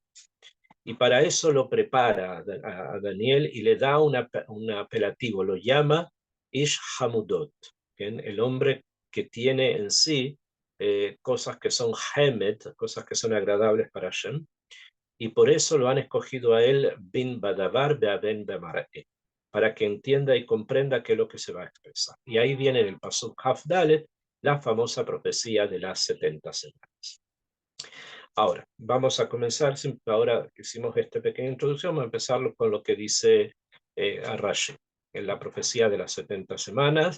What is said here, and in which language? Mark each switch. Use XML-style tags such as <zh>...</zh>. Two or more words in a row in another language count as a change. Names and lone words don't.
<es>Y para eso lo prepara a Daniel y le da un apelativo, lo llama</es> <he>איש חמודות.</he> <es>¿bien? El hombre que tiene en sí cosas que son hemed, cosas que son agradables para Hashem, y por eso lo han escogido a él</es> <he>בין בדבר והבן במראה,</he> <es>para que entienda y comprenda qué es lo que se va a expresar. Y ahí viene en el pasuk Hafdalet la famosa profecía de las 70 semanas. Ahora, vamos a comenzar, ahora que hicimos esta pequeña introducción, vamos a empezar con lo que dice Rashi en la profecía de las 70 semanas.</es>